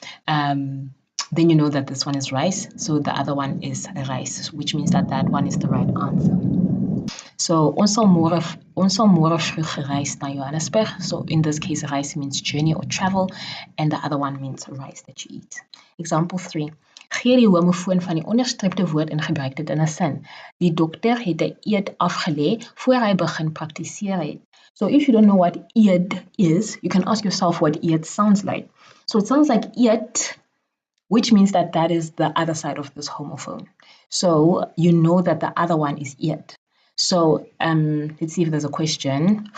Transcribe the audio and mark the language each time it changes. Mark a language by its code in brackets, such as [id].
[en] Then you know that this one is rice, so the other one is rice, which means that that one is the right answer. [af] So ons sal môre vroeg gereis na Johannesburg. [en] So in this case, reis means journey or travel, and the other one means rice that you eat. Example 3. [af] Gee die homofoon van die onderstreepte woord en gebruik dit in 'n sin. Die dokter het 'n eed afgelê voor hy begin praktiseer het. [en] So if you don't know what eed is, you can ask yourself what eed sounds like. So it sounds like eed, which means that that is the other side of this homophone. So you know that the other one is eed. So let's see if there's a question.